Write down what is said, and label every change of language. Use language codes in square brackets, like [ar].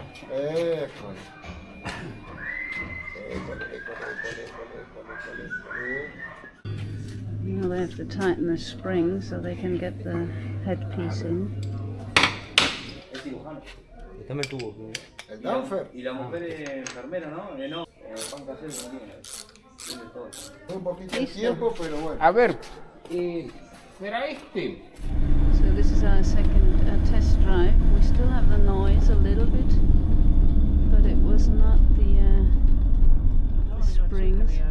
[it] Eccolo. [en] Now they have to tighten the spring so they can get the headpiece in. [es] Dame el tubo. ¿El Danfer? Y la mujer es enfermera, ¿no? No, pan casero no tiene. Tiene todo. Un poquito de tiempo, pero bueno. A ver, ¿será este? [en] So this is our second test drive. We still have the noise a little bit, but it was not the springs.